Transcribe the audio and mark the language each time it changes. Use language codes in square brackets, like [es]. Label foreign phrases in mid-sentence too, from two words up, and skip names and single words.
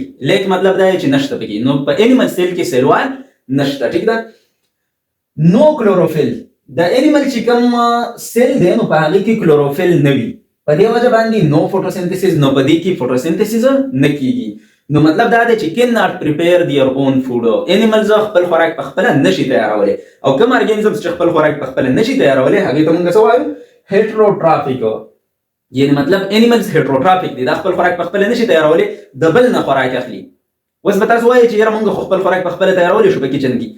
[ps] لیک مطلب دا چې نشته پکې، نو په [en] animal cell [ps] کې سیلوال نشته. ټیک ده. نو کلوروفیل، د انیمل چې کوم سیل دی نو په هغې کې کلوروفیل نه وي، په دې وجه باندې نو فوټوسنتھسس، نو په دې کې فوټوسنتھسس نه کیږي. نو مطلب دا دی چې [en] can not prepare their own food. [ps] انیملز خپل خوراک په خپله نشي تیارولی، او کوم ارګانیزمز چې خپل خوراک په خپله نشي تیارولی هغې ته مونږ څه وایو؟ هیټروټرافیک. یعنی مطلب انیملز هیټروټرافیک دي، دا خپل خوراک په خپله نشي تیارولی، د بل نه خوراک اخلي. اوس به تاسو وایئ چې یاره مونږ خو خپل خوراک په خپله تیارولی شو په کچن کې.